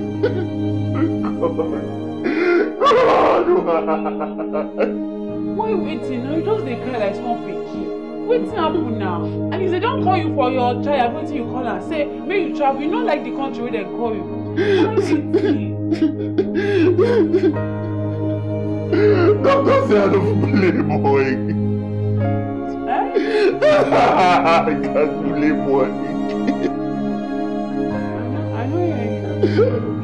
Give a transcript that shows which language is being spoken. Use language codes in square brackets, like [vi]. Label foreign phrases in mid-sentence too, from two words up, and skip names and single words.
[pcm] Why you waiting now? You just dey cry like small pikin. Wetin happen now? And if they don't call you for your trial, wetin you call am? Say make you travel. You no like the country where they call you. Why waiting? Doctor say I don't play boy. I can't play boy. I know